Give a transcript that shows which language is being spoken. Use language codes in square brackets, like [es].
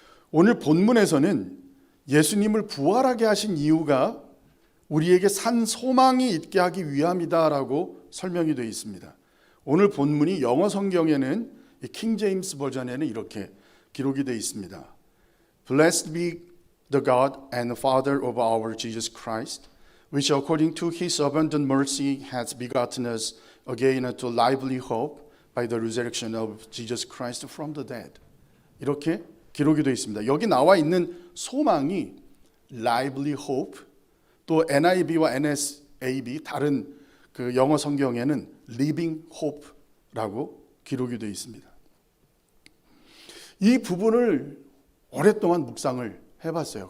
[ko] 오늘 본문에서는 예수님을 부활하게 하신 이유가 우리에게 산 소망이 있게 하기 위함이다라고 설명이 되어 있습니다. 오늘 본문이 영어 성경에는 킹 제임스 버전에는 이렇게 기록이 되어 있습니다. [en] Blessed be the God and Father of our Jesus Christ, which according to his abundant mercy has begotten us again unto lively hope by the resurrection of Jesus Christ from the dead. [ko] 이렇게 기록이 되어 있습니다. 여기 나와 있는 소망이 lively hope, 또 NIV와 NSAB 다른 그 영어 성경에는 living hope라고 기록이 되어 있습니다. 이 부분을 오랫동안 묵상을 해봤어요.